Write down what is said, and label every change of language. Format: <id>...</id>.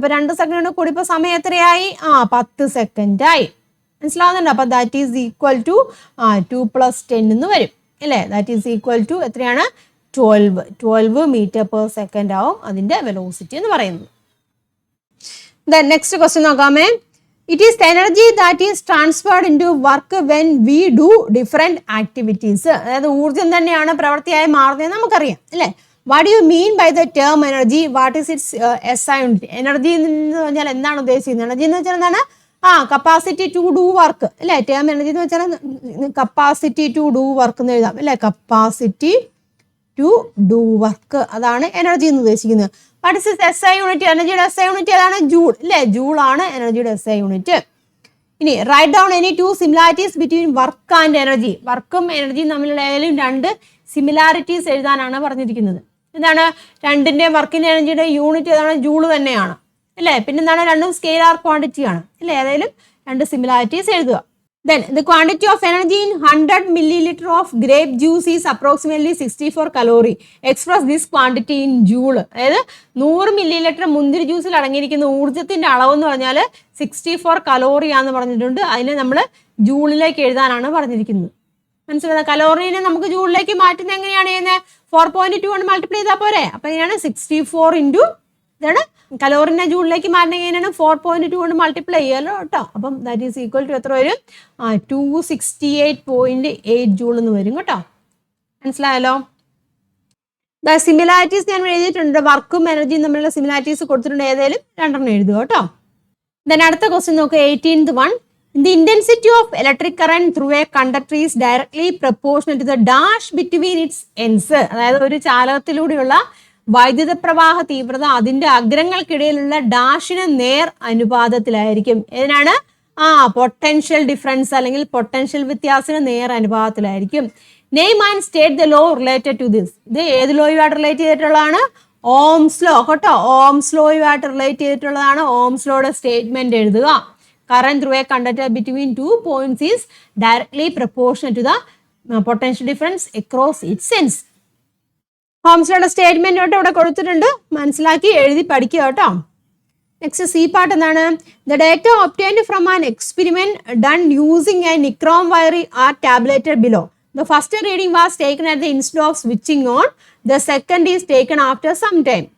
<ml>അപ്പൊ 2 സെക്കൻഡ് കൂടി ഇപ്പൊ സമയം എത്രയായി? 10 സെക്കൻഡ് ആയി. മനസ്സിലാവുന്നുണ്ടോ? അപ്പൊ</ml> <en>that is equal to</en> <ml>2 + 10 എന്ന് വരും അല്ലേ?</ml> <en>that is equal to</en> <ml>എത്രയാണ്? 12 മീറ്റർ പെർ സെക്കൻഡ് ആവും അതിന്റെ വെലോസിറ്റി എന്ന് പറയുന്നത്. Next question നോക്കാമേ.</ml> <en>It is the energy that is transferred into work when we do different activities.</en> <ml>അതായത് ഊർജ്ജം തന്നെയാണ് പ്രവൃത്തിയായി മാറുന്നത് നമുക്കറിയാം അല്ലേ?</ml> <en>What you mean by the term energy? What is its SI unit?</en> <ml>Energy എന്ന് പറഞ്ഞാൽ എന്താണ് ഉദ്ദേശിക്കുന്നത്? എനർജി എന്ന് വെച്ചാൽ എന്താണ്?</ml> <en>capacity to do work</en> <ml>അല്ലേ? ടേം എനർജി എന്ന് വെച്ചാൽ കപ്പാസിറ്റി ടു ഡു വർക്ക് എന്ന് എഴുതാം അല്ലേ?</ml> <en>capacity to do work,</en> <ml>അതാണ് എനർജി എന്ന് ഉദ്ദേശിക്കുന്നത്.</ml> <en>What is SI unit?</en> <ml>എനർജിയുടെ SI യൂണിറ്റ് ഏതാണ്? ജൂൾ അല്ലേ? ജൂൾ ആണ് എനർജിയുടെ SI യൂണിറ്റ്.</ml> <en>ഇനി write down any 2 similarities between work and energy.</en> <ml>വർക്കും എനർജിയും തമ്മിലുള്ള ഏതെങ്കിലും 2 സിമിലാരിറ്റീസ് എഴുതാനാണ് പറഞ്ഞിരിക്കുന്നത്. എന്താണ്? രണ്ടിന്റെ വർക്കിന്റെ എനർജിയുടെ യൂണിറ്റ് ഏതാണ്? ജൂള് തന്നെയാണ് അല്ലേ? പിന്നെന്താണ്? രണ്ടും സ്കെയിലാർ ക്വാണ്ടിറ്റി ആണ് അല്ലേ? ഏതെങ്കിലും 2 സിമിലാരിറ്റീസ് എഴുതുക.</ml> <en>Then the quantity of energy in 100 milliliter of grape juice is approximately 64 calorie. Express this quantity in joule.</en> <ml>അതായത് 100 milliliter മുന്തിരി ജ്യൂസിൽ അടങ്ങിയിരിക്കുന്ന ഊർജ്ജത്തിന്റെ അളവ് എന്ന് പറഞ്ഞാൽ 64 കലോറി ആണെന്ന് പറഞ്ഞിട്ടുണ്ട്. അതിനെ നമ്മൾ ജൂളിലേക്ക് എഴുതാനാണ് പറഞ്ഞിരിക്കുന്നത്. മനസ്സിലായത്? കലോറിനെ നമുക്ക് ജൂളിലേക്ക് മാറ്റുന്നത് എങ്ങനെയാണ് ചെയ്യുന്നത്? 4.2 കൊണ്ട് മൾട്ടിപ്ലൈ ചെയ്താൽ പോരെ? അപ്പൊ എങ്ങനെയാണ്? 64 ഇൻറ്റു ഇതാണ് കലോറിനെ ജൂളിലേക്ക് മാറ്റണം. എങ്ങനെയാണ്? 4.2 കൊണ്ട് മൾട്ടിപ്ലൈ ചെയ്യാലോ കേട്ടോ. അപ്പം</ml> <en>that is equal to</en> <ml>എത്ര വരും? 268.8 ജൂൾ എന്ന് വരും കേട്ടോ. മനസ്സിലായല്ലോ? സിമിലാരിറ്റീസ് ഞാൻ എഴുതിയിട്ടുണ്ട്. വർക്കും എനർജിയും തമ്മിലുള്ള സിമിലാരിറ്റീസ് കൊടുത്തിട്ടുണ്ട്. ഏതായാലും 2 എഴുതുക കേട്ടോ. ദെൻ അടുത്ത ക്വസ്റ്റ്യൻ നോക്കുക. 18th one.</ml> <en>The intensity of electric current through a conductor is directly proportional to the dash between its ends.</en> <ml>അതായത് ഒരു ചാലകത്തിലൂടെയുള്ള വൈദ്യുത പ്രവാഹ തീവ്രത അതിന്റെ അഗ്രങ്ങൾക്കിടയിലുള്ള ഡാഷിന് നേർ അനുപാതത്തിലായിരിക്കും. ഏതിനാണ്? പൊട്ടൻഷ്യൽ ഡിഫറൻസ് അല്ലെങ്കിൽ പൊട്ടൻഷ്യൽ വ്യത്യാസത്തിന് നേർ അനുപാതത്തിലായിരിക്കും.</ml> <en>Name and state the law related to this.</en> <ml>ഇത് ഏത് ലോയുമായിട്ട് റിലേറ്റ് ചെയ്തിട്ടുള്ളതാണ്? ഓംസ് ലോ കേട്ടോ. ഓംസ് ലോയുമായിട്ട് റിലേറ്റ് ചെയ്തിട്ടുള്ളതാണ്. ഓംസ് ലോയുടെ സ്റ്റേറ്റ്മെന്റ് എഴുതുക.</ml> <en>Current through a conductor between 2 points is directly proportional to the potential difference across its ends.</en> <ml>Ohm's ലോയുടെ statement ഇവിടെ കൊടുത്തിട്ടുണ്ട്. മനസ്സിലാക്കി എഴുതി പഠിക്കുക കേട്ടോ. നെക്സ്റ്റ് സി പാർട്ട് എന്താണ്?</ml> <en>The data obtained from an experiment done using a nichrome wire are tabulated below. The first reading was taken at the instead of switching on. The second is taken after some time.</en>